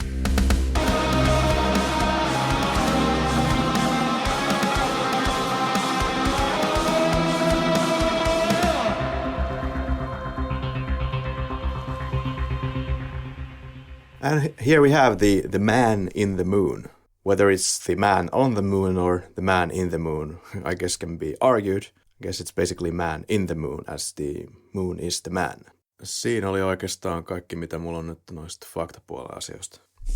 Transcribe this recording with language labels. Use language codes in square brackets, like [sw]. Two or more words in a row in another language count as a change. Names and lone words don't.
[en] And here we have the man in the moon. Whether it's the man on the moon or the man in the moon, I guess can be argued. I guess it's basically man in the moon, as the moon is the man. [fi] Siinä oli oikeastaan kaikki, mitä mulla on nyt noista faktapuolen asioista.